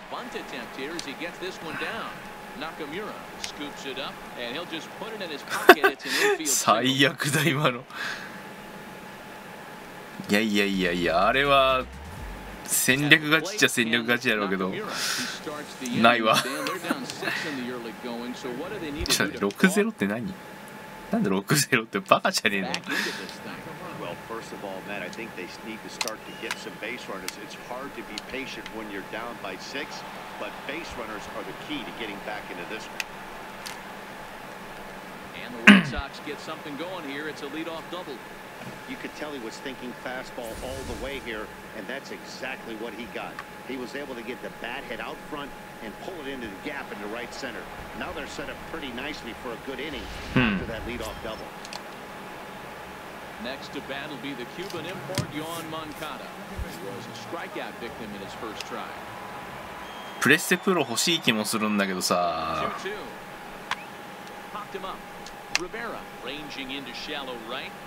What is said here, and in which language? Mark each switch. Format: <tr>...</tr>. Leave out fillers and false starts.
<en>Bunt attempt here as he gets this one down. Nakamura scoops it up, and he'll just put it in his pocket. It's an infield.</en> <ja>最悪だ今の。いやあれは戦略勝ちっちゃ戦略勝ちやろうけどないわ。 6-0 って何？なんで6-0 ってバカじゃねえの？</ja> <en>Well, first of all, Matt, I think they need to start to get some base runners. It's hard to be patient when you're down by 6, but base runners are the key to getting back into this one. And the Red Sox get something going here. It's a leadoff double. You could tell he was thinking fastball all the way here, and that's exactly what he got. He was able to get the bat head out front and pull it into the gap into right center. Now they're set up pretty nicely for a good inning after that leadoff double. Next to bat will be the Cuban import, Yoan Moncada. He was a strikeout victim in his first try.</en> <ja>プレステプロ欲しい気もするんだけどさ。</ja> <en>2-2. Popped him up. Rivera ranging into shallow right.</en>